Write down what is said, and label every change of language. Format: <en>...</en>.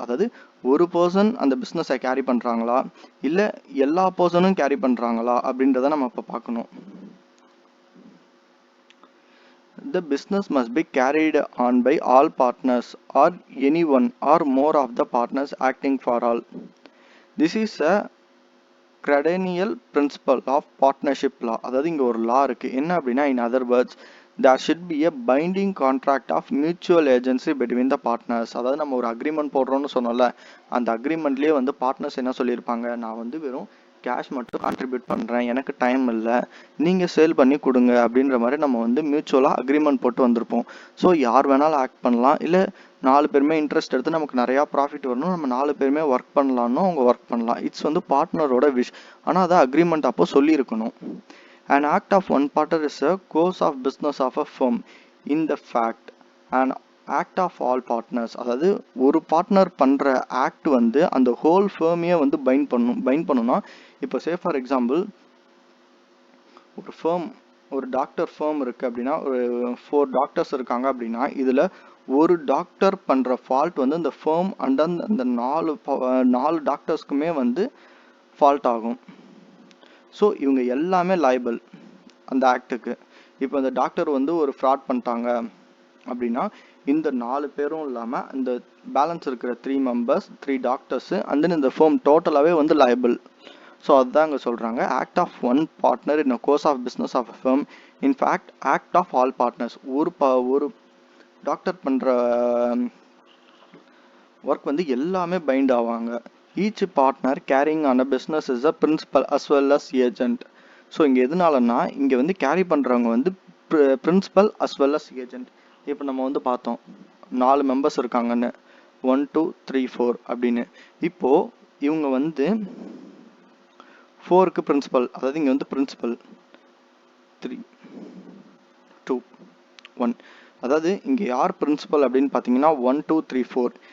<ta>அதாவது ஒரு பர்சன் அந்த பிஸ்னஸை கேரி பண்ணுறாங்களா இல்லை எல்லா பர்சனும் கேரி பண்ணுறாங்களா அப்படின்றத நம்ம இப்போ பார்க்கணும்.</ta> <en>The business must be carried on by all partners or any one or more of the partners acting for all. This is a cardinal principle of partnership law.</en> <ta>அதாவது இங்கே ஒரு லா இருக்குது. என்ன அப்படின்னா,</ta> <en>in other words, there should be a binding contract of mutual agency between the partners.</en> <ta>அதாவது நம்ம ஒரு agreement போடுறோம்னு சொன்னோம்ல, அந்த அக்ரிமெண்ட்லேயே வந்து பார்ட்னர்ஸ் என்ன சொல்லியிருப்பாங்க, நான் வந்து வெறும் கேஷ் மட்டும் கான்ட்ரிபியூட் பண்ணுறேன், எனக்கு டைம் இல்லை, நீங்கள் சேல் பண்ணி கொடுங்க அப்படின்ற மாதிரி நம்ம வந்து மியூச்சுவலாக அக்ரிமெண்ட் போட்டு வந்திருப்போம். ஸோ யார் வேணாலும் ஆக்ட் பண்ணலாம். இல்லை 4 பேருமே இன்ட்ரெஸ்ட் எடுத்து நமக்கு நிறையா ப்ராஃபிட் வரணும், நம்ம 4 பேருமே ஒர்க் பண்ணலான்னு அவங்க ஒர்க் பண்ணலாம். இட்ஸ் வந்து பார்ட்னரோட விஷ். ஆனால் அதை அக்ரிமெண்ட் அப்போ சொல்லியிருக்கணும்.</ta> <en>An act of one partner is a course of business of a firm. In the fact, an act of all partners,</en> <ta>அதாவது ஒரு பார்ட்னர் பண்ணுற ஆக்ட் வந்து அந்த ஹோல் ஃபேமையே வந்து பைண்ட் பண்ணணும்னா, இப்போ சே ஃபார் எக்ஸாம்பிள் ஒரு டாக்டர் ஃபேம் இருக்குது அப்படின்னா, ஒரு 4 டாக்டர்ஸ் இருக்காங்க அப்படின்னா, இதில் ஒரு டாக்டர் பண்ணுற ஃபால்ட் வந்து இந்த ஃபேம் அண்ட் அந்த 4 டாக்டர்ஸ்க்குமே வந்து ஃபால்ட் ஆகும். ஸோ இவங்க எல்லாமே லைபிள் அந்த ஆக்டுக்கு. இப்போ அந்த டாக்டர் வந்து ஒரு ஃப்ராட் பண்ணிட்டாங்க அப்படின்னா இந்த 4 பேரும் இல்லாமல் இந்த பேலன்ஸ் இருக்கிற 3 மெம்பர்ஸ், 3 டாக்டர்ஸு அண்ட் தென் இந்த ஃபேம் டோட்டலாகவே வந்து லைபிள்.</ta> <en>so</en> <ta>அதுதான் இங்கே சொல்கிறாங்க,</ta> <en>Act of one partner in a course of business of a firm in fact act of all partners.</en> <ta>ஒரு டாக்டர் பண்ணுற ஒர்க் வந்து எல்லாமே பைண்ட் ஆவாங்க.</ta> <en>Each partner carrying on a business is a principal as well as agent.</en> <ta>So இங்கே எதனாலன்னா இங்கே வந்து carry பண்ணுறவங்க வந்து principal as well as agent. இப்போ நம்ம வந்து பார்த்தோம் 4 மெம்பர்ஸ் இருக்காங்கன்னு, 1 2 3 4 அப்படின்னு. இப்போது இவங்க வந்து 4க்கு பிரின்சிபல், அதாவது இங்கே வந்து பிரின்சிபல் 3 2 1, அதாவது இங்கே யார் பிரின்சிபல் அப்படின்னு பார்த்தீங்கன்னா 1 2 3 4.</ta>